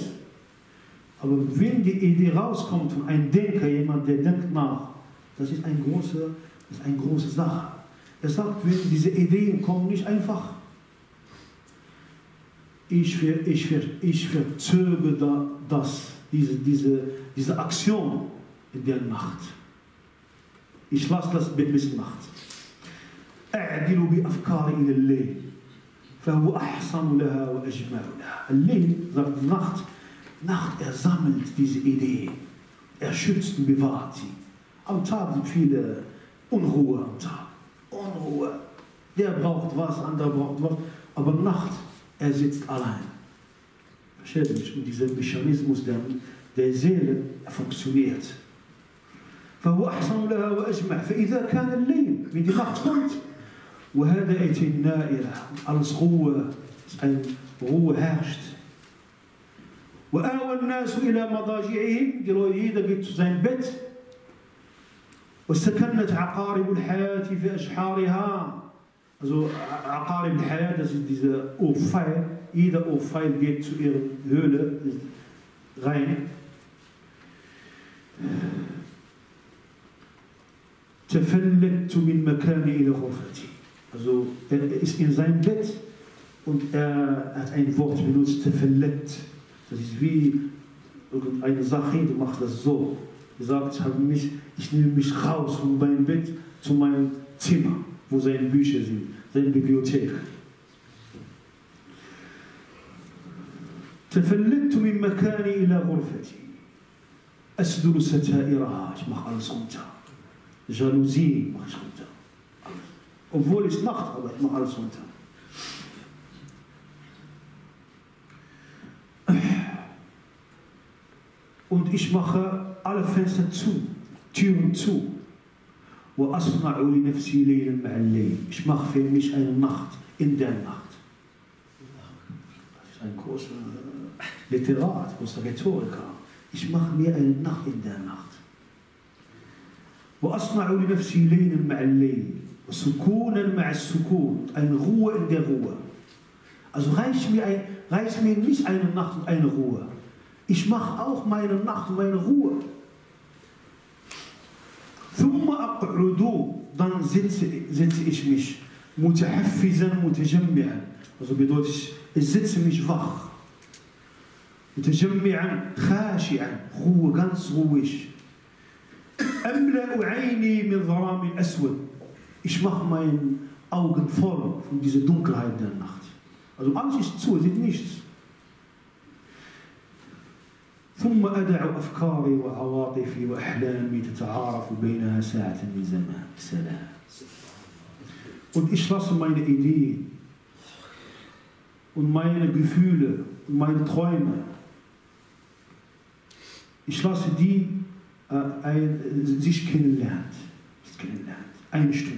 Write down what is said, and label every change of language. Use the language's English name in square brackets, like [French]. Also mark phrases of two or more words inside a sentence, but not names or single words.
[German] Aber wenn die Idee rauskommt von einem Denker, jemand, der denkt nach, das ist eine große Sache. Er sagt, wenn diese Ideen kommen, nicht einfach, ich verzögere diese Aktion in der Nacht. Ich lasse das bis Nacht. [Arabic] أعدل بأفكاري إلى الليل فهو أحسن لها وأجمع لها. الليل, [German] sagt Nacht, sammelt diese Idee, schützt und bewahrt sie. Am Tag sind viele Unruhe am Tag. Unruhe. Der braucht was, andere braucht was. Aber Nacht, sitzt allein. Versteht mich? Und dieser Mechanismus der Seele funktioniert. [Arabic] فهو أحسن لها وأجمع. فإذا كان الليل, [German] wenn die Nacht kommt, [Arabic] وهدأت النائرة, [German] alles Ruhe herrscht. [Arabic] وآوى الناس إلى مضاجعهم, [German] die Leute, jeder geht zu seinem Bett. [Arabic] وسكنت عقارب الحياة في أشحارها. [German] Also [Arabic] عقارب الحياة, [German] das ist diese Ohrfeil. Jeder Ohrfeil geht zu ihrer Höhle rein. [Arabic] تفلت من مكاني إلى غرفتي. [German] Also ist in seinem Bett und hat ein Wort benutzt, تفلت. Das ist wie irgendeine Sache, du machst das so. Er sagt, ich nehme mich raus von meinem Bett zu meinem Zimmer, wo seine Bücher sind, seine Bibliothek. [Arabic] تفلت من مكاني إلى غرفتي أسدل ستائرها. [German] Ich mache alles runter. Jalousie mache ich runter. Obwohl es Nacht, aber ich mache alles runter. Und ich mache alle Fenster zu, Türen zu. [Arabic] وأصنع لنفسي ليلا مع الليل. [German] Ich mache für mich eine Nacht in der Nacht. Das ist ein großer Literat, großer Rhetoriker. Ich mache mir eine Nacht in der Nacht. [Arabic] وأصنع لنفسي ليلا مع الليل وسكونا مع السكون. [German] Eine Ruhe in der Ruhe. Also reicht mir nicht eine Nacht und eine Ruhe. Ich mache auch meine Nacht und meine Ruhe. [Arabic] ثم أقعد, [German] dann sitze ich mich [Arabic] متحفزا متجمعا. [German] Also bedeutet, ich sitze mich wach. [Arabic] متجمعا خاشعا, [German] Ruhe, ganz ruhig. [Arabic] أملأ عيني من ظلام أسود. [German] Ich mache meine Augen voll von dieser Dunkelheit der Nacht. Also alles ist zu, es sieht nichts. [Arabic] ثم أدع أفكاري وعواطفي وأحلامي تتعارف بينها ساعة من زمان. سلام. [German] Und ich lasse meine Ideen und meine Gefühle und meine Träume, ich lasse die sich kennenlernen. Eine Stunde.